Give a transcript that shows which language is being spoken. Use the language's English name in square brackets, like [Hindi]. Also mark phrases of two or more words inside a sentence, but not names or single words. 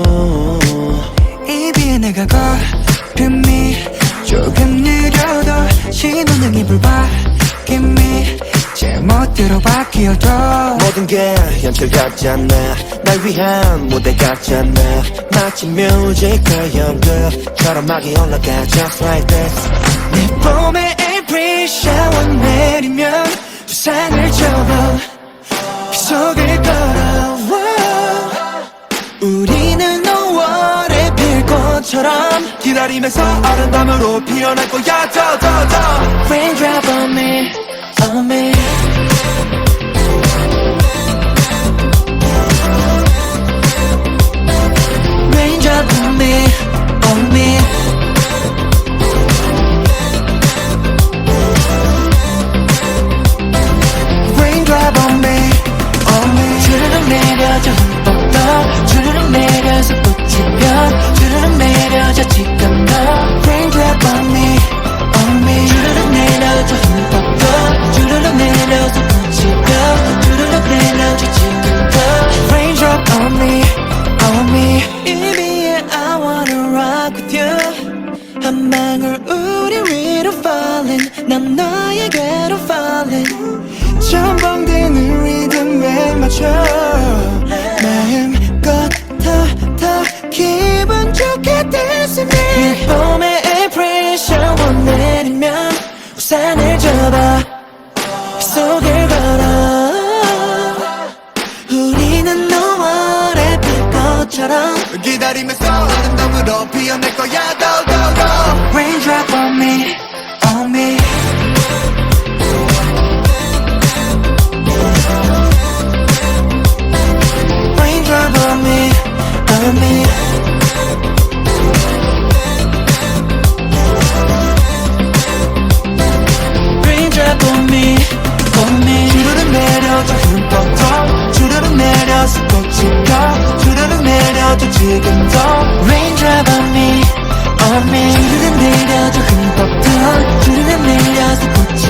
[Korean] 이 비에 내가 걸음이 조금 느려도 신호등이 불바뀜이 제 멋대로 바뀌어도 모든 게 현실 같지 않아. 날 위한 무대 같지 않아. 마치 뮤지컬 연극처럼 막이 올라가 [English] just like this. [Korean] 내 봄에 April 샤워 내리면 우산을 접어 그 속을 걸어 우리는 5월의 빌꽃처럼 기다리면서 아름다움으로 피어날 거야. 더 [English] Raindrop on me, on me. Raindrop on me, on me. Raindrop on me, on me. [Korean] 주르륵 내려져 흠뻑 더 주르륵 내려서 꽃이 펴 주르륵 내려져 지금 더 [English] Raindrop on me, on me. [Korean] 주르륵 내려져 흠뻑 더 주르륵 내려서 꽃이 펴 주르륵 내려져 지금 더 [English] Raindrop on me, on me. [Korean] 이 비에 [English] I wanna rock with you [Korean] 한 방울 우리 위로 falling 난 너에게로 falling 전방되는 리듬에 맞춰 마음껏 더 기분 좋게 [English] dance with me. [Korean] 이 봄에 April 샤워 내리면 우산을 접어 그 속을 걸어 우리는 5월의 빛꽃처럼 기다리면서 아름다움으로 피어날 거야. 더 [English] Raindrop on me, on me. Raindrop on me, on me. Raindrop on me, on me. [Korean] 주르륵 내려져 흠뻑 더 주르륵 내려서 꽃이 펴 주르륵 내려져 지금 더 [English] Raindrop on me, on me. [Korean] 주르륵 내려져 흠뻑 더 주르륵 내려서 꽃이